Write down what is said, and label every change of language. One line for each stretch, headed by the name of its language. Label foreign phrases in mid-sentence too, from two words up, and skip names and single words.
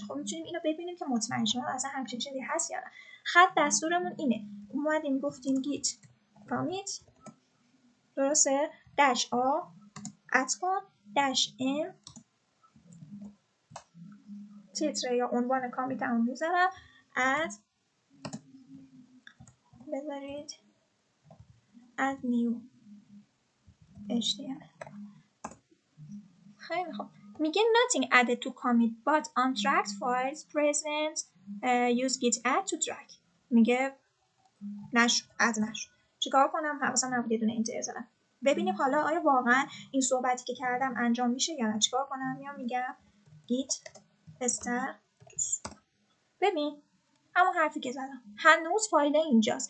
Persian: خب میتونیم اینو ببینیم که مطمئن شیم اصلا همچین چیزی هست یا نه. خط دستورمون اینه، اومدیم گفتیم
English: git commit،
Persian: درسته،
English: dash a
Persian: اد کن
English: dash m
Persian: تیتر یا عنوان کامیت همون میذارم،
English: add بذارید add new html.
Persian: خیلی خوب.
English: میگه nothing added to commit but on tracked files present use git add to track.
Persian: میگه اد نشد. چیکار کنم؟ حواسم نبود یه دونه اینتر زدم. ببینیم حالا آیا واقعا این صحبتی که کردم انجام میشه یا نه. چیکار کنم؟ میگم
English: git status.
Persian: ببین همون حرفی که زدم، هنوز فایل اینجاست.